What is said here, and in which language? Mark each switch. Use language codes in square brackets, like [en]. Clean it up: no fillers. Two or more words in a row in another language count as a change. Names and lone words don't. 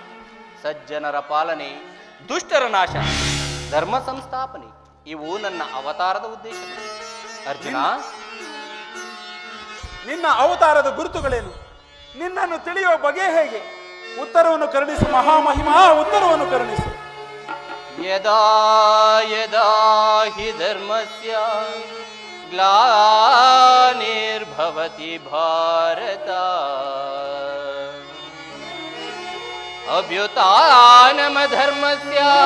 [kn] ಸಜ್ಜನರ ಪಾಲನೆ, ದುಷ್ಟರ ನಾಶ, ಧರ್ಮ ಸಂಸ್ಥಾಪನೆ ಇವು ನನ್ನ ಅವತಾರದ ಉದ್ದೇಶಗಳು. ಅರ್ಜುನ, ನಿನ್ನ ಅವತಾರದ ಗುರುತುಗಳೇನು? ನಿನ್ನನ್ನು ತಿಳಿಯುವ ಬಗೆ ಹೇಗೆ? ಉತ್ತರವನ್ನು ಕರುಣಿಸು ಮಹಾಮಹಿಮಾ, ಉತ್ತರವನ್ನು ಕರುಣಿಸು. [sa] ಯದಾ ಯದಾ ಹಿ ಧರ್ಮಸ್ಯ ಗ್ಲಾನಿರ್ಭವತಿ ಭಾರತ ಅಭ್ಯುತ್ಥಾನಮ ಧರ್ಮಸ್ಯ